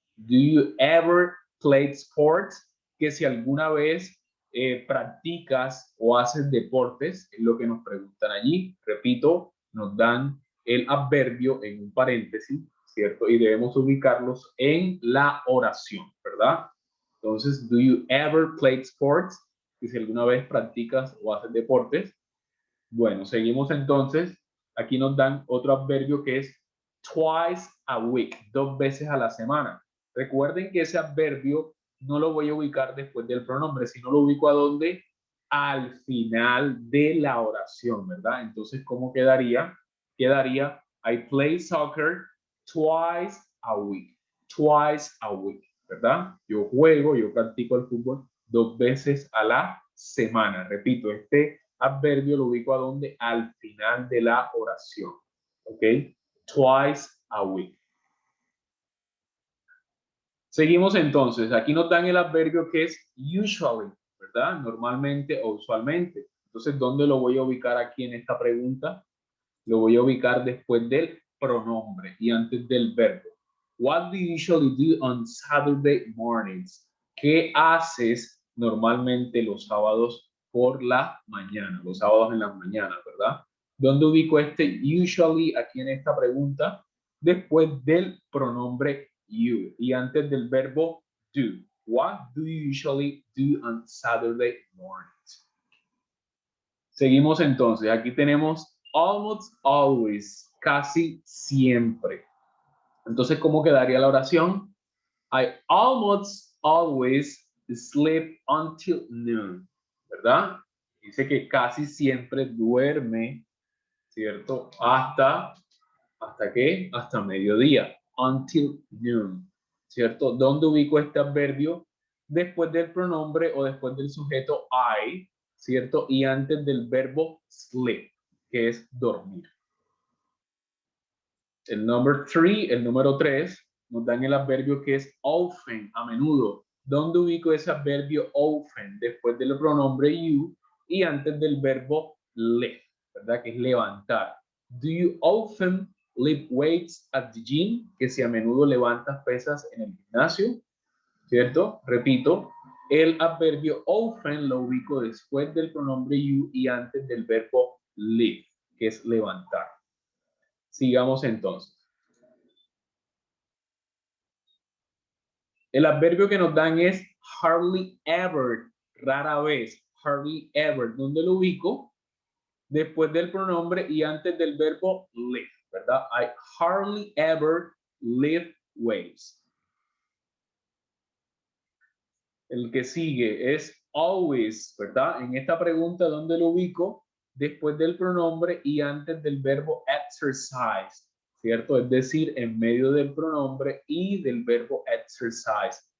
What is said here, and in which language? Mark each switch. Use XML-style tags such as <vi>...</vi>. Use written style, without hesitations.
<en>Do you ever play sports?</en> <es>Que si alguna vez practicas o haces deportes, es lo que nos preguntan allí. Repito, nos dan el adverbio en un paréntesis, ¿cierto? Y debemos ubicarlos en la oración, ¿verdad? Entonces,</es> <en>do you ever play sports?</en> <es>Que si alguna vez practicas o haces deportes. Bueno, seguimos entonces. Aquí nos dan otro adverbio que es twice a week, 2 veces a la semana. Recuerden que ese adverbio no lo voy a ubicar después del pronombre, sino lo ubico a dónde? Al final de la oración, ¿verdad? Entonces, ¿cómo quedaría? Quedaría,</es> <en>I play soccer twice a week. Twice a week,</en> <es>¿verdad? Yo juego, yo practico el fútbol 2 veces a la semana. Repito, este adverbio lo ubico a dónde? Al final de la oración. ¿Ok?</es> <en>Twice a week.</en> <es>Seguimos entonces. Aquí nos dan el adverbio que es usually, ¿verdad? Normalmente o usualmente. Entonces, ¿dónde lo voy a ubicar aquí en esta pregunta? Lo voy a ubicar después del pronombre y antes del verbo.</es> <en>What do you usually do on Saturday mornings?</en> <es>¿Qué haces normalmente los sábados por la mañana? Los sábados en las mañanas, ¿verdad? ¿Dónde ubico este usually aquí en esta pregunta? Después del pronombre you y antes del verbo do.</es> <en>What do you usually do on Saturday mornings?</en> <es>Seguimos entonces. Aquí tenemos almost always, casi siempre. Entonces, ¿cómo quedaría la oración?</es> <en>I almost always sleep until noon,</en> <es>¿verdad? Dice que casi siempre duerme, ¿cierto? ¿Hasta qué? Hasta mediodía.</es> <en>Until noon,</en> <es>¿cierto? ¿Dónde ubico este adverbio? Después del pronombre o después del sujeto I, ¿cierto? Y antes del verbo sleep, que es dormir. El número 3, nos dan el adverbio que es often, a menudo. ¿Dónde ubico ese adverbio often? Después del pronombre you y antes del verbo lift, ¿verdad? Que es levantar.</es> <en>Do you often lift weights at the gym?</en> <es>Que si a menudo levantas pesas en el gimnasio, ¿cierto? Repito, el adverbio often lo ubico después del pronombre you y antes del verbo lift, que es levantar. Sigamos entonces. El adverbio que nos dan es hardly ever, rara vez, hardly ever. ¿Dónde lo ubico? Después del pronombre y antes del verbo live, ¿verdad?</es> <en>I hardly ever lift weights.</en> <es>El que sigue es always, ¿verdad? En esta pregunta, ¿dónde lo ubico? Después del pronombre y antes del verbo exercise, ¿cierto? Es decir, en medio del pronombre y del verbo exercise.</es>